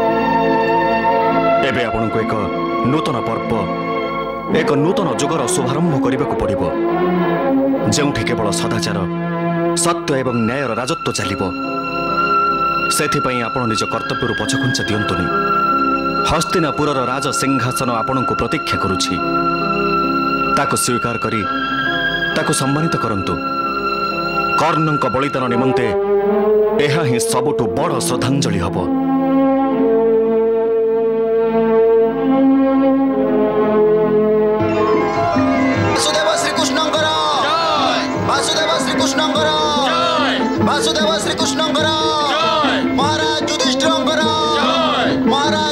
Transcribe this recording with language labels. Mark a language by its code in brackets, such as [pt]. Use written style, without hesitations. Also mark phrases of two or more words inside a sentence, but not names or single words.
[or] ଏବେ ଆପଣଙ୍କୁ ଏକ ନୂତନ ପର୍ବ ଏକ ନୂତନ ଯୁଗର ଶୁଭାରମ୍ଭ କରିବାକୁ ପଡ଼ିବ, ଯେଉଁଠି କେବଳ ସଦାଚାର ସତ୍ୟ ଏବଂ ନ୍ୟାୟର ରାଜତ୍ୱ ଚାଲିବ। ସେଥିପାଇଁ ଆପଣ ନିଜ କର୍ତ୍ତବ୍ୟ ପଛଘୁଞ୍ଚା ଦିଅନ୍ତୁନି। ହସ୍ତିନାପୁରର ରାଜ ସିଂହାସନ ଆପଣଙ୍କୁ ପ୍ରତୀକ୍ଷା କରୁଛି, ତାକୁ ସ୍ୱୀକାର କରି ତାକୁ ସମ୍ମାନିତ କରନ୍ତୁ। କର୍ଣ୍ଣଙ୍କ ବଳିଦାନ ନିମନ୍ତେ ଏହା ହିଁ ସବୁଠୁ ବଡ଼ ଶ୍ରଦ୍ଧାଞ୍ଜଳି ହେବ। ବାସୁଦେବ ଶ୍ରୀକୃଷ୍ଣଙ୍କର ଜୟ, ବାସୁଦେବ ଶ୍ରୀକୃଷ୍ଣଙ୍କର ଜୟ, ବାସୁଦେବ ଶ୍ରୀକୃଷ୍ଣଙ୍କର ଜୟ, ମହାରାଜ ଯୁଧିଷ୍ଠିରଙ୍କର ଜୟ, ମହାରାଜ